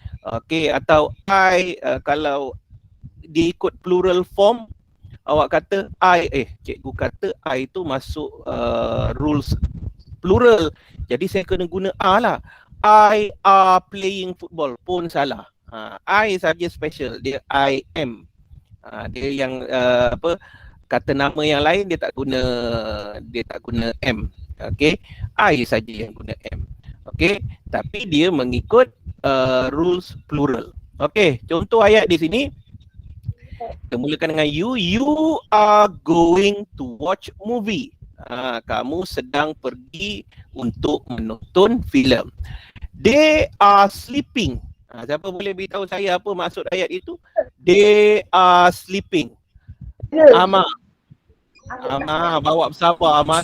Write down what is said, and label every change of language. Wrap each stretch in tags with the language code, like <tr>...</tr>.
<ms>Okey, atau I kalau dia ikut plural form, awak kata cikgu kata I tu masuk rules plural. Jadi saya kena guna are lah.</ms> <en>I are playing football</en> <ms>pun salah.</ms> <en>I saja special, dia I am.</en> <ms>Dia yang kata nama yang lain dia tak guna am. Okey. I saja yang guna am. Okey, tapi dia mengikut rules plural. Okey, contoh ayat di sini. Kita mulakan dengan you.</ms> <en>You are going to watch movie.</en> <ms>Kamu sedang pergi untuk menonton filem.</ms> <en>They are sleeping.</en> <ms>Siapa boleh beritahu saya apa maksud ayat itu?</ms> <en>They are sleeping. Amar.</en> <ms>Amar, bawa bersabar Amar.</ms>